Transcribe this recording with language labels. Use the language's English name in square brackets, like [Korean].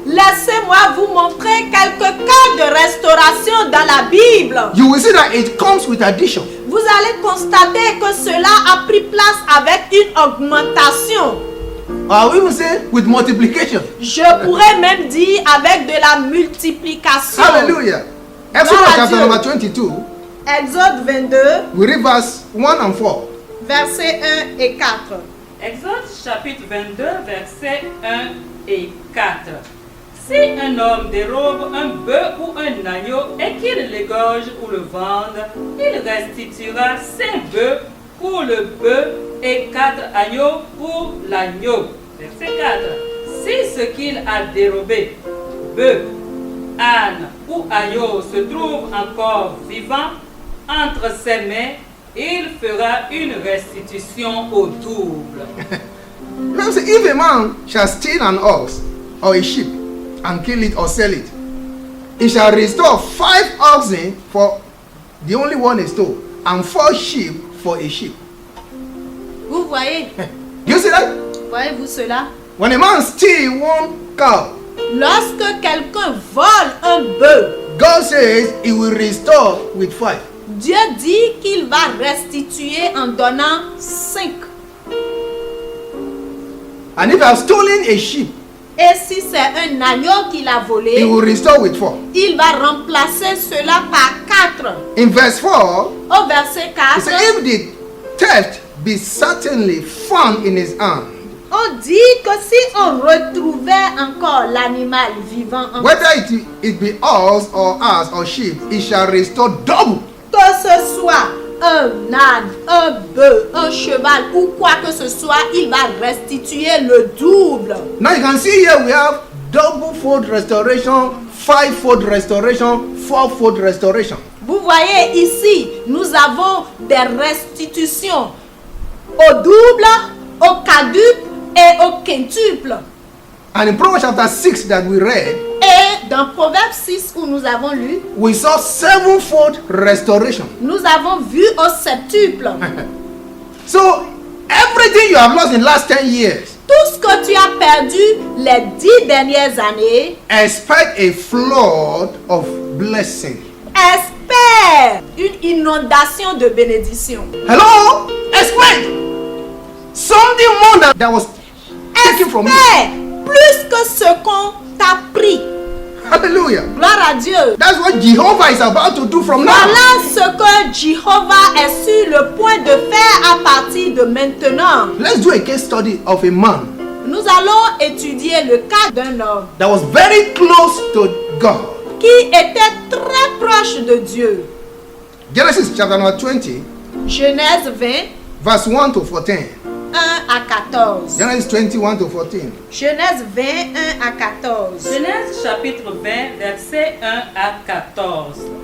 [French] Laissez-moi vous montrer quelques cas de restauration dans la Bible. [English] You will see that it comes with addition. [French] Vous allez constater que cela a pris place avec une augmentation. [English] I will even say with multiplication. [French] Je pourrais même dire avec de la multiplication. [English] Hallelujah. Exodus chapter number 22. [French] Exode 22, [English] We read verse 1 and 4. [French] versets 1 et 4. Exode chapitre 22, versets 1 et 4. Si un homme dérobe un bœuf ou un agneau et qu'il l'égorge ou le vende, il restituera 5 bœufs pour le bœuf et 4 agneaux pour l'agneau. Verset 4. Si ce qu'il a dérobé, bœuf, âne ou agneau, se trouve encore vivant entre ses mains, il fera une restitution au double. [English] Now say, if a man shall steal an ox or a sheep and kill it or sell it, he shall restore 5 oxen for the only one he stole, and 4 sheep for a sheep. [French] Vous voyez, [English] You see that? [French] voyez-vous cela? [English] When a man steals one cow, [French] Lorsque quelqu'un vole un bœuf, [English] God says he will restore with 5. [French] Dieu dit qu'il va restituer en donnant 5. [English] And if I have stolen a sheep, [French] Et si c'est un agneau qu'il a [English] he [French] volé, [English] will restore with 4. [French] il va remplacer cela par 4. [English] In verse 4, [French] Au verset [English] he [French] 4, [English] said, if the theft be certainly found in his hand, [French] on dit que si on retrouvait encore l'animal vivant en [English] whether it be ox or ass or sheep, he shall restore double. [French] que ce soit un âne, un bœuf, un cheval ou quoi que ce soit, il va restituer le double. [English] Now you can see here we have double fold restoration, 5-fold restoration, 4-fold restoration. [French] Vous voyez ici, nous avons des restitutions au double, au quadruple et au quintuple. [English] And in Proverbs chapter 6 that we read, [French] Et dans Proverbe 6 où nous avons lu, [English] we saw 7-fold restoration. [French] nous avons vu au septuple. [English] So everything you have lost in the last 10 years, [French] Tout ce que tu as perdu les 10 dernières années, [English] expect a flood of blessing. [French] espère une inondation de bénédiction. [English] Hello? Expect something more that was taken from you. [French] Espère plus que ce qu'on t'a pris. [English] Hallelujah. [French] Gloire à Dieu. [English] That's what Jehovah is about to do from now. [French] Voilà ce que Jéhovah est sur le point de faire à partir de maintenant. [English] Let's do a case study of a man [French] Nous allons étudier le cas d'un homme [English] that was very close to God. [French] qui était très proche de Dieu. [English] Genesis chapter number 20, [French] Genèse 20, [English] verse 1 to 14. [French] 1 à 14. [English] Genesis 21 to 14. [French] Genèse 20, 1 à 14. Genèse chapitre 20, versets 1 à 14.